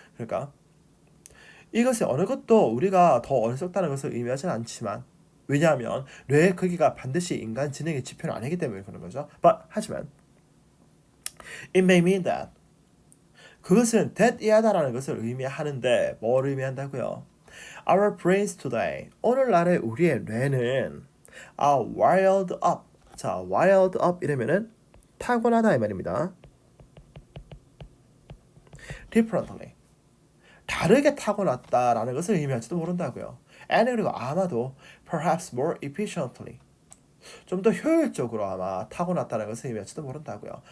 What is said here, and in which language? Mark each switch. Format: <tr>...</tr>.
<ko>그러니까 이것이 어느 것도 우리가 더 어리석다는 것을 의미하진 않지만 왜냐하면 뇌의 크기가 반드시 인간 지능의 지표는 아니기 때문에 그런 거죠. 하지만</ko> <en>it may mean that</en> <ko>그것은 that 이하다라는 것을 의미하는데 뭘 의미한다고요?</ko> <en>Our brains today</en> <ko>오늘날의 우리의 뇌는</ko> <en>are wired up.</en> <ko>자, wired up 이러면은 타고나다 이 말입니다. differently 다르게 타고났다라는 것을 의미할지도 모른다고요. and 그리고 아마도</ko> <en>perhaps more efficiently</en> <ko>좀 더 효율적으로 아마 타고났다는 것을 의미할지도 모른다고요.</ko>